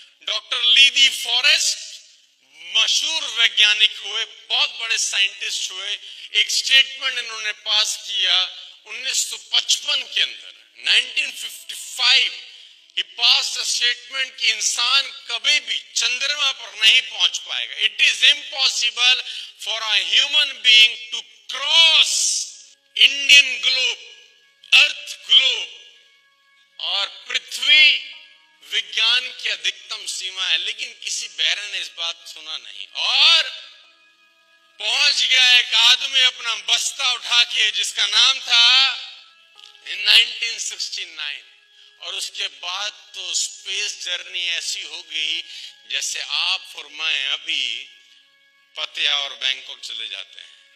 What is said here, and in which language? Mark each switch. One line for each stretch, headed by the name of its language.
Hindi: Doctor लीदी forest मशहूर वैज्ञानिक हुए, बहुत बड़े साइंटिस्ट हुए। एक स्टेटमेंट इन्होंने पास किया 1955 के अंदर, 1955 he passed a statement कि इंसान कभी भी चंद्रमा पर नहीं पहुंच पाएगा।
English: It is impossible for a human being to cross Indian globe, Earth globe, और पृथ्वी विज्ञान की अधिकतम सीमा है।
Hindi: लेकिन किसी बहरे ने इस बात सुना नहीं और पहुंच गया एक आदमी अपना बस्ता उठा के, जिसका नाम था in 1969। और उसके बाद तो स्पेस जर्नी ऐसी हो गई जैसे आप और मैं अभी पतिया और बैंकॉक चले जाते हैं।